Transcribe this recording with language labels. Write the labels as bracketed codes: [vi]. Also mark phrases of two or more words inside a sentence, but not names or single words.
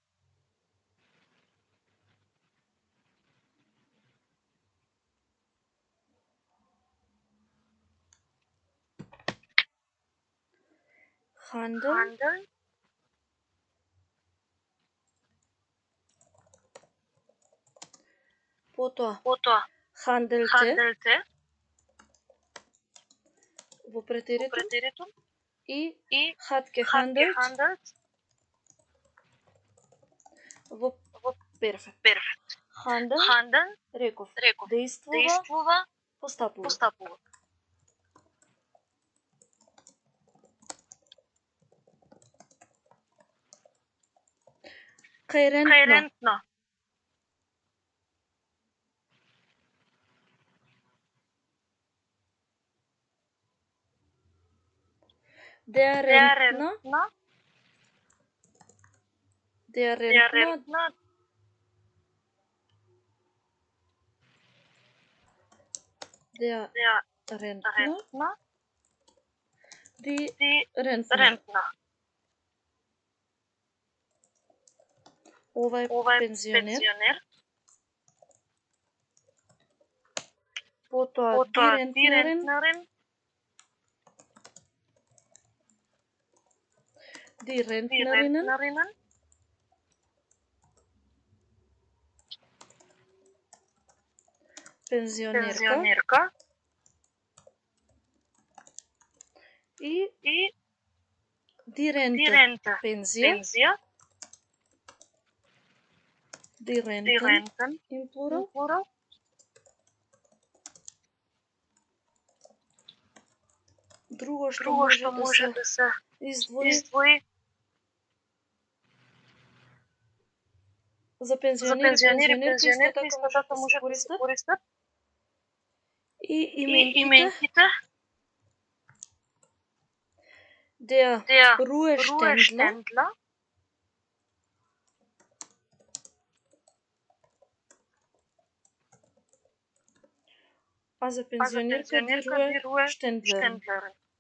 [de] Handel, потоа handelte [mk] во претеритум и [de] hat gehandelt [mk] во перфект. Handel, реков, действува, постапува. Кај рентно. [de] Der rentner. Der rentner. Die Rentner. [mk] Ова е пензионер. Потоа [de] die Rentnerin. Die Rentnerinnen. [mk] Пензионерка. И [de] die Rente. Пензија. Die Renten in plural. [mk] Друго што може да се издвои за пензионери исто така може да се користат и именките [de] der Ruheständler [mk] а за пензионерка [de] die Ruheständlerin.